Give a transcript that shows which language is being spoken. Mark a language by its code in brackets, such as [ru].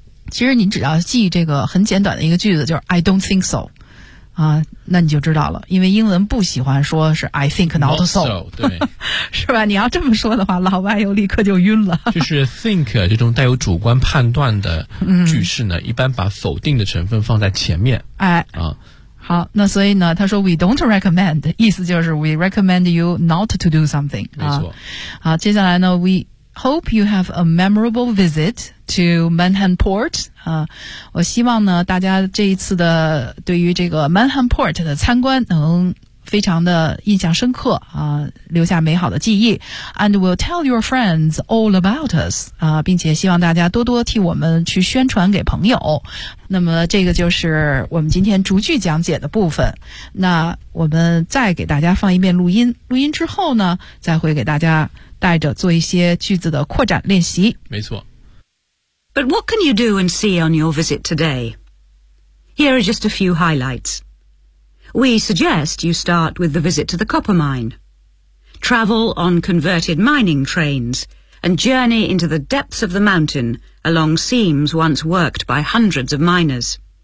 [zh] 其实你只要记这个很简短的一个句子就是 [en] I don't think so [zh] 啊，那你就知道了因为英文不喜欢说是 [en] I think not so, not so 对 [zh] 是吧你要这么说的话老外又立刻就晕了就是 think 这种带有主观判断的句式呢一般把否定的成分放在前面哎啊，好那所以呢他说 [en] we don't recommend [zh] 意思就是 [en] we recommend you not to do something [zh] 没错啊，接下来呢 we [en] hope you have a memorable visit to Manhattan Port. [zh] 我希望呢大家这一次的对于这个 Manhattan Port 的参观能非常的印象深刻啊，留下美好的记忆。 [en] And will tell your friends all about us [zh] 啊，并且希望大家多多替我们去宣传给朋友。那么这个就是我们今天逐句讲解的部分。那我们再给大家放一遍录音，录音之后呢，再会给大家带着做一些句子的扩展练习。没错。 [en] But what can you do and see on your visit today? Here are just a few highlights. We suggest you start with the visit to the copper mine. Travel on converted mining trains and journey into the depths of the mountain along seams once worked by hundreds of miners.